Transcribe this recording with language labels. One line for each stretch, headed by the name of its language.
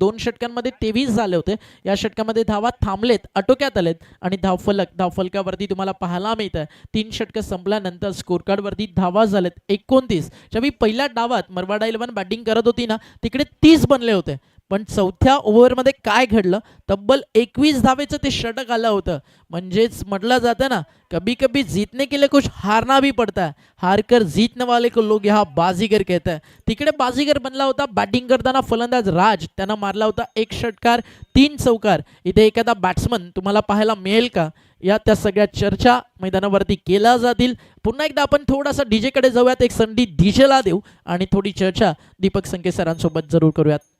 Marathi: 2 षटकांमध्ये 23 झाले होते. या षटकामध्ये धावा थांबलेत आटोक्यात आलेत आणि धावफलकावरती तुम्हाला पाहायला मिळतं 3 षटकं संपल्यानंतर स्कोर कार्डवरती धावा झालेत 29. ज्यावेळी पहिल्या डावात मरवाडा 11 बॅटिंग करत होती ना तिकडे 30 बनले होते, पण चौथ्या ओव्हरमध्ये काय घडलं तब्बल 21 धावेचं ते षटक आलं होतं. म्हणजेच म्हटलं जातं ना
Hindi: कभी कभी जीतने के लिए कुछ हारना भी पड़ता है, हारकर जीतने वाले को लोग यहाँ बाजीगर कहते हैं.
Marathi: तिकडे बाजीगर बनला होता बॅटिंग करताना फलंदाज राज. त्यानं मारला होता 1 षटकार 3 चौकार. इथे एखादा बॅट्समन तुम्हाला पाहायला मिळेल का या त्या सगळ्या चर्चा मैदानावरती केल्या जातील. पुन्हा एकदा आपण थोडासा डीजेकडे जाऊयात, एक संधी डीजेला देऊ आणि थोडी चर्चा दीपक संके सरांसोबत जरूर करूयात.